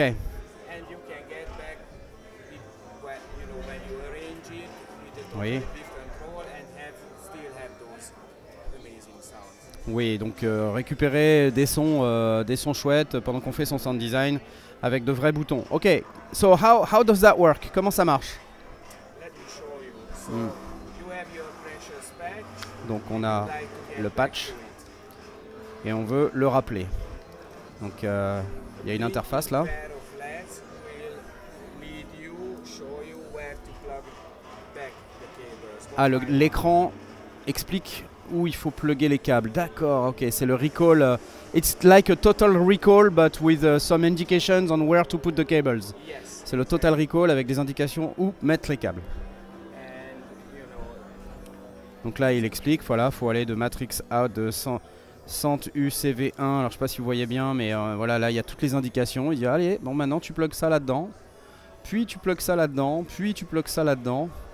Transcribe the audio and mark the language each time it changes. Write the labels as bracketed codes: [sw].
[en] And you can get back when you arrange it with a [fr] Oui. [en] different role and still have those amazing sounds. [fr] Oui, donc récupérer des sons chouettes pendant qu'on fait son sound design avec de vrais boutons. [en] Ok. So how does that work? [fr] Comment ça marche? [en] Let me show you. So you have your precious patch. [fr] Donc on a [en] Like to get [fr] le [en] back [fr] patch [en] to it. [fr] et on veut le rappeler. Donc il y a une interface là. [en] Pair of LEDs will lead you, show you where to plug back the cables. [fr] Ah, l'écran explique où il faut plugger les câbles. D'accord, ok, c'est le recall. [en] It's like a total recall but with some indications on where to put the cables. Yes. [fr] C'est le total recall avec des indications où mettre les câbles. [en] And [fr] Donc là il explique, voilà, faut aller de matrix out de 100 UCV1. Alors je sais pas si vous voyez bien, mais voilà, là il y a toutes les indications. Il dit allez, bon maintenant tu plugues ça là-dedans, puis tu plugues ça là-dedans, puis tu plugues ça là-dedans.